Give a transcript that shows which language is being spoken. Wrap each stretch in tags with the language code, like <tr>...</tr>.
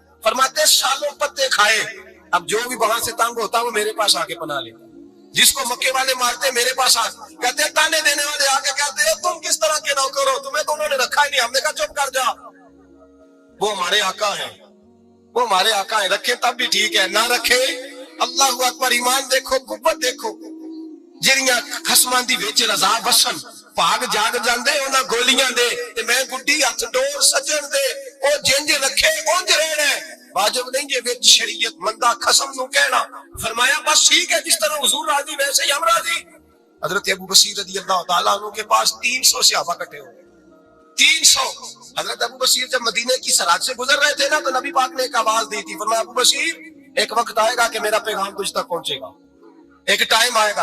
<hi>फरमाते सालों पत्ते खाए, अब जो भी वहां से तंग होता वो मेरे पास आके पना ले, जिसको मक्के वाले मारते मेरे पास आ, कहते ताने देने वाले आके कहते हैं तुम किस तरह के नौकर हो, तुम्हें तो उन्होंने रखा ही नहीं। हमने कहा चुप कर जा, वो हमारे आका है, वो हमारे आका है, रखे तब भी ठीक है, ना रखे अल्लाह अकबर। ईमान देखो, कुव्वत देखो,</hi> <pa>ਜਿਹੜੀਆਂ ਖਸਮਾਂ ਦੀ ਵਿੱਚ ਰਜ਼ਾ ਵਸਣ, ਭਾਗ ਜਾਗ ਜਾਂਦੇ ਉਹਨਾਂ ਗੋਲੀਆਂ ਦੇ, ਤੇ ਮੈਂ ਗੁੱਡੀ ਹੱਥ ਡੋਰ ਸੱਜਣ ਦੇ, ਉਹ ਜਿੰਜ ਰੱਖੇ ਉਂਝ ਰਹਿਣਾ, ਵਾਜਬ नहीं जे ਵਿੱਚ शरीयत मंदा खसम ਨੂੰ ਕਹਿਣਾ।</pa> <hi>फरमाया बस ठीक है, जिस तरह हुजूर राजी वैसे ही हम राजी। हजरत अबू बसीर रज़ी अल्लाह तआला अन्हु के पास 300 सहाबा इकट्ठे हो गए, 300। हजरत अबू बसीर जब मदीने की सरहद से गुजर रहे थे ना, तो नबी पाक ने एक आवाज दी थी, फरमाया अबू बसीर एक वक्त आएगा कि मेरा पैगाम तुझ तक पहुंचेगा, एक टाइम आएगा।</hi>